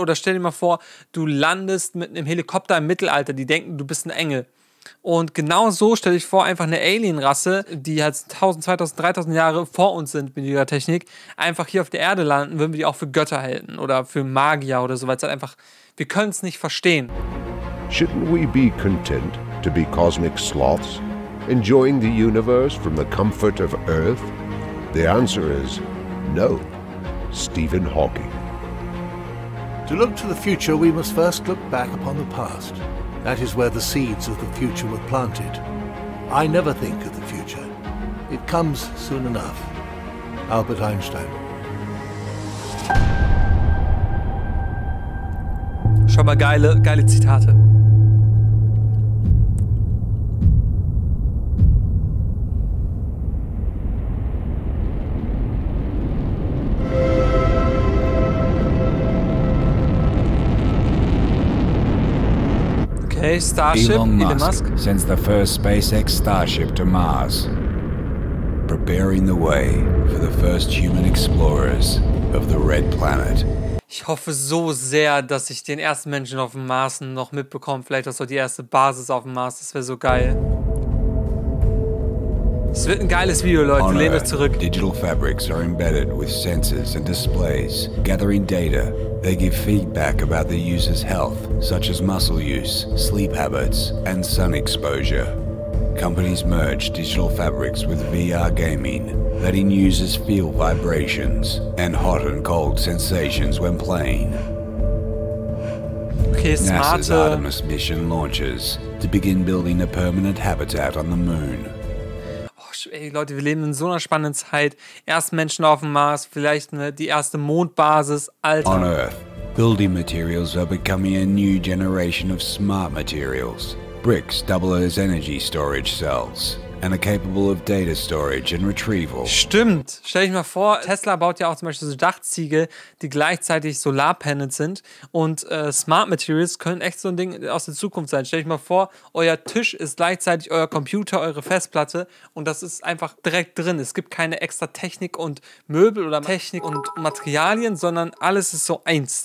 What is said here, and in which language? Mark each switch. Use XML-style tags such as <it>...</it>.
<de>Oder stell dir mal vor, du landest mit einem Helikopter im Mittelalter, die denken, du bist ein Engel. Und genau so stelle ich vor, einfach eine Alien-Rasse, die halt 1000, 2000, 3000 Jahre vor uns sind mit ihrer Technik, einfach hier auf der Erde landen, würden wir die auch für Götter halten oder für Magier oder so, weil es halt einfach, wir können es nicht verstehen.</de> <en>Shouldn't we be content to be cosmic sloths, enjoying the universe from the comfort of Earth? The answer is no. Stephen Hawking. To look to the future, we must first look back upon the past. That is where the seeds of the future were planted. I never think of the future. It comes soon enough. Albert Einstein.</en> <de>Schon mal geile Zitate. Okay, Starship,</de> <en>Elon Musk sends the first SpaceX Starship to Mars, preparing the way for the first human explorers of the Red Planet.</en> <de>Ich hoffe so sehr, dass ich den ersten Menschen auf dem Mars noch mitbekomme. Vielleicht auch so die erste Basis auf dem Mars. Das wäre so geil. Es wird ein geiles Video, Leute. Lehnt euch zurück.</de> <en>Digital fabrics are embedded with sensors and displays, gathering data. They give feedback about the user's health, such as muscle use, sleep habits, and sun exposure. Companies merge digital fabrics with VR gaming, letting users feel vibrations and hot and cold sensations when playing. Okay, NASA's Artemis mission launches to begin building a permanent habitat on the moon.</en> <de>Ey, Leute, wir leben in so einer spannenden Zeit. Erst Menschen auf dem Mars, vielleicht die erste Mondbasis, Alter.</de> <en>On Earth, building materials are becoming a new generation of smart materials. Bricks double as energy storage cells and are capable of data storage and retrieval.</en> <de>Stimmt. Stell dich mal vor, Tesla baut ja auch zum Beispiel so Dachziegel, die gleichzeitig Solarpanels sind, und Smart Materials können echt so ein Ding aus der Zukunft sein. Stell dich mal vor, euer Tisch ist gleichzeitig euer Computer, eure Festplatte, und das ist einfach direkt drin. Es gibt keine extra Technik und Möbel oder Technik und Materialien, sondern alles ist so eins.</de>